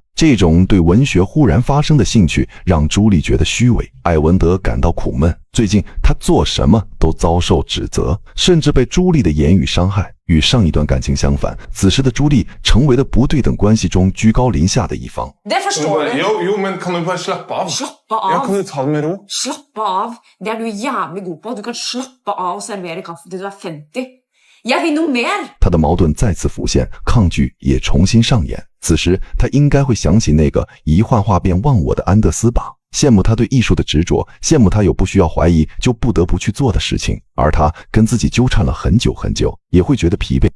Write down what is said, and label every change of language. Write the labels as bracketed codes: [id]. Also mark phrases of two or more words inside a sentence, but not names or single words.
[zh] 这种对文学忽然发生的兴趣让朱莉觉得虚伪。艾文德感到苦闷，最近他做什么都遭受指责，甚至被朱莉的言语伤害。与上一段感情相反，此时的朱莉成为了不对等关系中居高临下的一方。 [no] Det forstår du. Jo, men kan du bare slappe av? Slappe av. Ja, kan du ta det med ro? Slappe av. Det er du jævlig god på. Du kan slappe av og servere kaffe til du er 50. Jeg vil noe mer. [zh] 他的矛盾再次浮现，抗拒也重新上演。此时他应该会想起那个一幻化便忘我的安德斯吧，羡慕他对艺术的执着，羡慕他有不需要怀疑就不得不去做的事情，而他跟自己纠缠了很久很久，也会觉得疲惫。